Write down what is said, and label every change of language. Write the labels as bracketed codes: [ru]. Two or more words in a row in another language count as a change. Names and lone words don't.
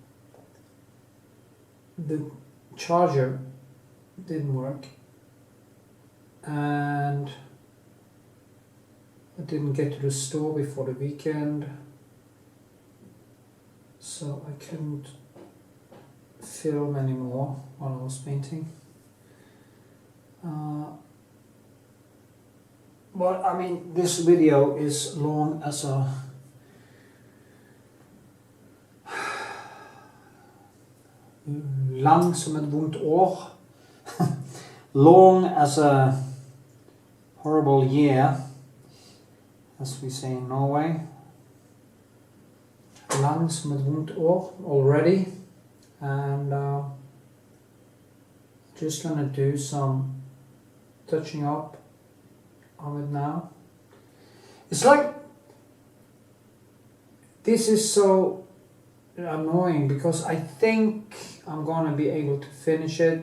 [en] the charger didn't work, and I didn't get to the store before the weekend, so I couldn't film anymore while I was painting. But I mean, this video is long as a [no] Lang som et vondt år. [en] Long as a horrible year, as we say in Norway. [no] Lang som et vondt år already. [en] And just gonna do some touching up of it now. It's like, this is so annoying because I think I'm gonna be able to finish it.